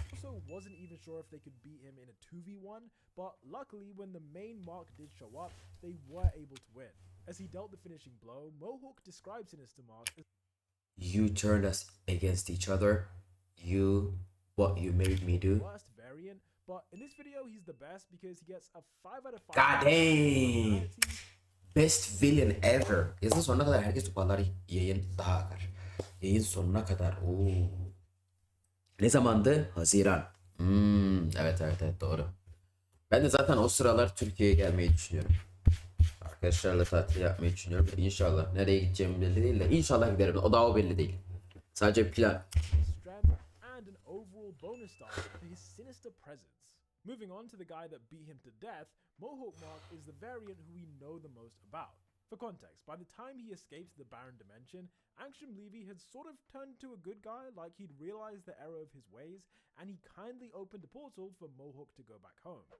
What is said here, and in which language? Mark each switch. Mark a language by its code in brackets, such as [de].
[en] also wasn't even sure if they could beat him in a 2v1, but luckily when the main Mark did show up, they were able to win. As he dealt the finishing blow, Mohawk described Sinister Mark as You turned us against each other. What you made me the do. worst variant, but in this video he's the best because he gets a 5 out of 5. God dang. personality. Best villain ever. [tr] Yazın sonuna kadar herkes toparlar. Yayın daha akar. Yayın sonuna kadar. Oo. Ne zamandı? Haziran. Evet doğru. Ben de zaten o sıralar Türkiye'ye gelmeyi düşünüyorum. Arkadaşlarla tatil yapmayı düşünüyorum. İnşallah. Nereye gideceğim belli değil de. İnşallah giderim. O daha o belli değil. Sadece plan. [en] Strength and an overall bonus star for his sinister presence. Moving on to the guy that beat him to death, Mohawk Mark is the variant who we know the most about. For context, by the time he escaped the Barren Dimension, Angstrom Levy had sort of turned into a good guy, like he'd realized the error of his ways, and he kindly opened a portal for Mohawk to go back home.